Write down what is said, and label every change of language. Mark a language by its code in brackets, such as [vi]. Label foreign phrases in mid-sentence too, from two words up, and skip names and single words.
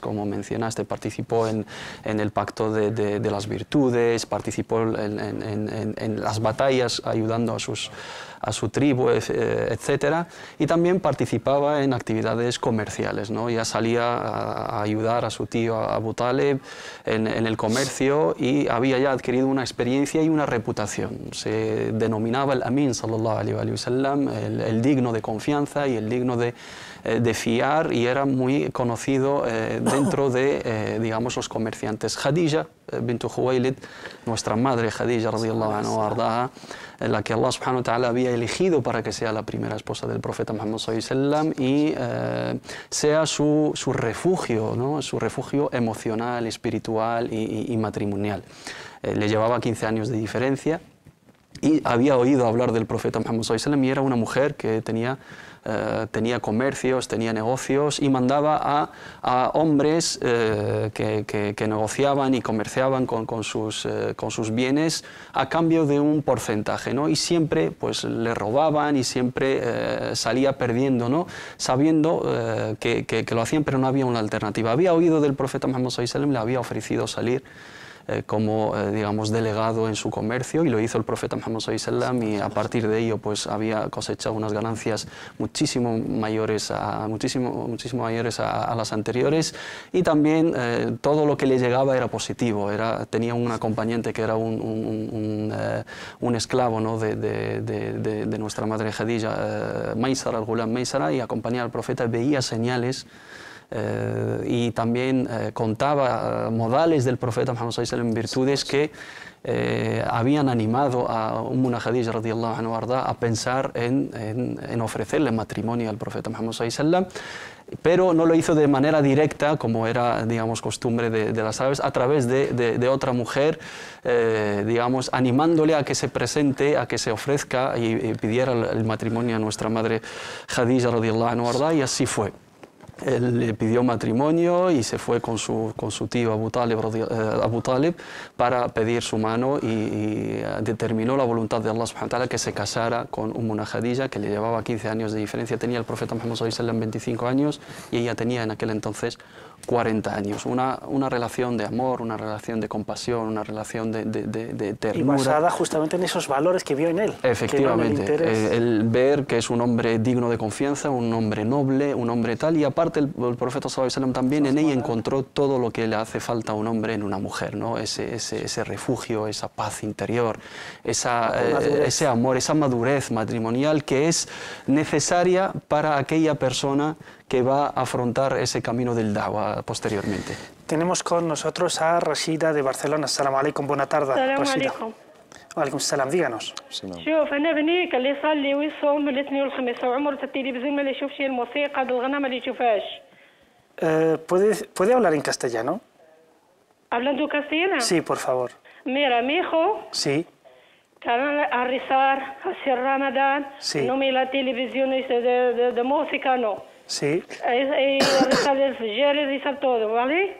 [es] Como mencionaste, participó en el pacto de las virtudes, participó en las batallas ayudando a su tribu, etc. Y también participaba en actividades comerciales, ¿no? Ya salía a ayudar a su tío Abu Talib en el comercio y había ya adquirido una experiencia y una reputación. Se denominaba el Amin, [ar] صلى الله عليه وسلم, [es] el digno de confianza y el digno de fiar, y era muy conocido dentro de, digamos, los comerciantes. Khadija bint Khuwaylid, nuestra madre Khadija [ar] رضي الله عنها وأرضاها, [es] la que Allah [ar] سبحانه وتعالى [es] había elegido para que sea la primera esposa del profeta Muhammad [ar] صلى الله عليه وسلم [es] y sea su refugio, ¿no? Su refugio emocional, espiritual y matrimonial. Le llevaba 15 años de diferencia y había oído hablar del profeta Muhammad [ar] صلى الله عليه وسلم [es] y era una mujer que tenía tenía comercios, tenía negocios y mandaba a hombres que negociaban y comerciaban con sus bienes a cambio de un porcentaje, ¿no? Y siempre pues le robaban y siempre salía perdiendo, ¿no? Sabiendo que lo hacían, pero no había una alternativa. Había oído del profeta Muhammad [ar] صلى الله عليه وسلم, [es] le había ofrecido salir como digamos delegado en su comercio, y lo hizo el profeta Muhammad [ar] صلى الله عليه وسلم, [es] y a partir de ello pues había cosechado unas ganancias muchísimo mayores a las anteriores, y también todo lo que le llegaba era positivo. Tenía un acompañante que era un esclavo, ¿no? de nuestra madre Khadija, Maysara, al-Ghulam Maysara, y acompañaba al profeta, veía señales y también contaba modales del profeta Muhammad sallallahu [ar] عليه وسلم, [es] virtudes que habían animado a Ummuna Khadija [ar] رضي الله عنها [es] a pensar en ofrecerle matrimonio al profeta Muhammad [ar] صلى الله عليه وسلم, [es] pero no lo hizo de manera directa, como era, digamos, costumbre de las árabes, a través de otra mujer, digamos, animándole a que se presente, a que se ofrezca y pidiera el matrimonio a nuestra madre Khadija [ar] رضي الله عنها, [es] y así fue. Él le pidió matrimonio y se fue con su tío Abu Talib para pedir su mano, y determinó la voluntad de Allah [ar] سبحانه وتعالى [es] que se casara con Ummuna Khadija, que le llevaba 15 años de diferencia. Tenía el profeta Muhammad [ar] صلى الله عليه وسلم [es] 25 años y ella tenía en aquel entonces 40 años. Una relación de amor, una relación de compasión, una relación de ternura. Y basada justamente en esos valores que vio en él. Efectivamente, el ver que es un hombre digno de confianza, un hombre noble, un hombre tal, y aparte el profeta [ar] صلى الله عليه وسلم [es] también en ella encontró todo lo que le hace falta a un hombre en una mujer, ¿no? Ese refugio, esa paz interior, ese amor, esa madurez matrimonial que es necesaria para aquella persona que va a afrontar ese camino del da'wa posteriormente. Tenemos con nosotros a Rashida de Barcelona. [ar] السلام عليكم, [es] buena tarde. [ar] السلام عليكم. عليكم السلام, díganos. شوف أنا بنيك اللي يصلي ويصوم الاثنين والخميس وعمره التلفزيون ما اللي يشوفش الموسيقى بالغنى ما اللي يشوفهاش. [es] ¿Puede hablar en castellano? ¿Hablando castellano? Sí, por favor. Mira, mi hijo Sí. كان a rezar hacia Ramadán. Sí. No mira la televisión de música, no. Sí. Y rezar el fajr y rezar todo, ¿vale?